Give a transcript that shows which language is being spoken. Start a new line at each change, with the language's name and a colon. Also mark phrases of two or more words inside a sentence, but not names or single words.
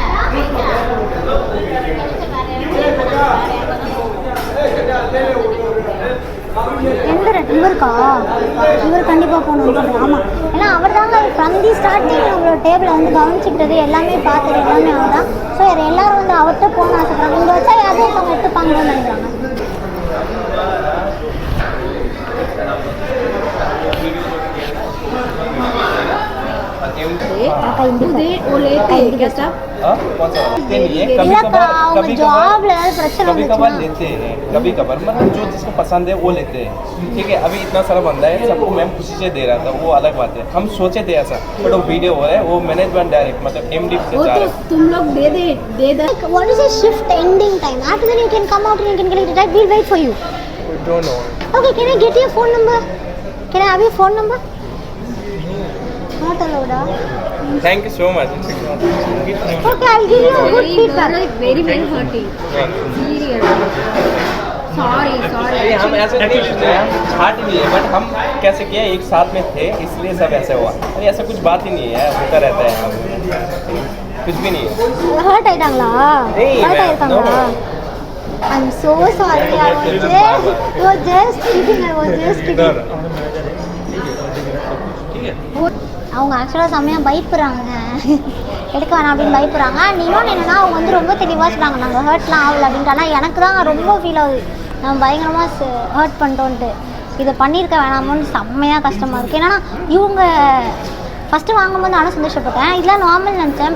Tamil: எந்த இவருக்கா இவர் கண்டிப்பாக போகணும்னு சொல்கிறேன். ஆமாம், ஏன்னா அவர் தாங்க
English: from the starting
Tamil: நம்மளோட டேபிளை வந்து கவனிச்சிக்கிட்டது எல்லாமே பார்த்தது எல்லாமே அவர் தான். ஸோ எல்லாரும் வந்து அவர்கிட்ட போகணும்னு ஆசைப்படுறாங்க. இங்கே வச்சா யாரும் ஒருத்தவங்க எடுத்துப்பாங்கன்னு நினைக்கிறாங்க.
Hindi: वो लेते हैं क्या सब हाँ कौन सा लेते नहीं है
Tamil: இல்ல அவங்க ஜாப்ல ஏதாவது பிரச்சனை
Hindi: कभी कभार
Tamil: வந்துச்சுன்னா
Hindi: लेते हैं कभी कभार मतलब जो जिसको पसंद है वो लेते हैं ठीक है अभी इतना सारा बंदा है सबको मैम खुशी से दे रहा था वो अलग बात है हम सोचे थे ऐसा बट वो वीडियो हो रहा है वो
English: management direct
Hindi: मतलब एमडी से जा रहा है तुम लोग दे दे
English: what is the shift ending time? After that you can come out and you can collect it. I will wait for you. We don't know Okay, can I get your phone number? Can I have your phone number? Not allowed. thank you so much Okay, I'll give you a good feedback. very very hurting serious sorry
Hindi: अरे हम ऐसे नहीं करते हैं छाट नहीं है बट हम कैसे किया एक साथ में थे इसलिए सब ऐसे हुआ अरे ऐसा कुछ बात ही नहीं है होता रहता है कुछ भी नहीं है
Tamil: Hurt ஆயிட்டாங்களா?
Hindi: नहीं,
Tamil: Hurt
English: ma'am,
Tamil: ஆயிட்டாங்களா?
English: no. I'm so sorry. I was just kidding. I was just kidding.
Tamil: அவங்க ஆக்சுவலாக செம்மையாக பயப்படுறாங்க எடுக்க வேணாம் அப்படின்னு பயப்படுறாங்க. இன்னொன்று என்னென்னா அவங்க வந்து ரொம்ப தெளிவாக சொல்கிறாங்க நாங்கள் ஹர்ட்லாம் ஆகலை அப்படின்ட்டு. ஆனால் எனக்கு தான் ரொம்ப ஃபீல் ஆகுது நம்ம பயங்கரமாக ஹர்ட் பண்ணிட்டோன்ட்டு. இதை பண்ணியிருக்க வேணாமோன்னு செம்மையாக கஷ்டமாக இருக்குது. ஏன்னா இவங்க ஃபஸ்ட்டு வாங்கும்போது நானும் சந்தோஷப்பட்டேன், இதெல்லாம் நார்மல் நினச்சேன்.